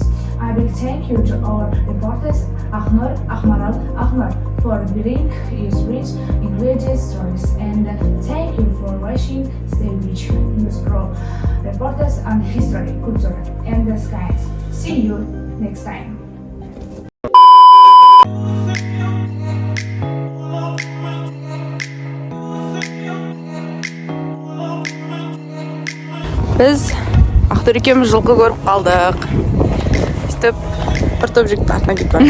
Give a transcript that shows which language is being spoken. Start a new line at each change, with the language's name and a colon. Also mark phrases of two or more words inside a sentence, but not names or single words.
English: A big thank you to our reporters Aqnur, Akmaral, Aqnur for bringing us rich, engaging stories, and thank you for watching the rich news pro reporters on history, culture, and the skies. See you next time.
Kazakh: Біз Ақтор екеуміз жылқы көріп қалдық. Сөйтіп бір топ жігіт артынан кетіп бардық.